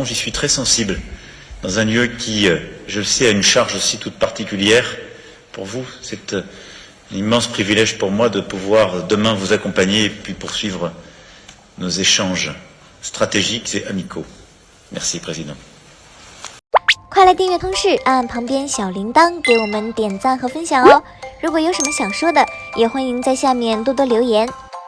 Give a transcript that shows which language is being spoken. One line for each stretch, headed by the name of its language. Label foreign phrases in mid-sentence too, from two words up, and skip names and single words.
French: J'y suis très sensible, dans un lieu qui, je le sais, a une charge aussi toute particulière pour vous. C'est un immense privilège pour moi de pouvoir demain vous accompagner et puis poursuivre nos échanges stratégiques et amicaux. Merci, Président.
Chinese: 快来订阅通识，按旁边小铃铛给我们点赞和分享哦！如果有什么想说的，也欢迎在下面多多留言。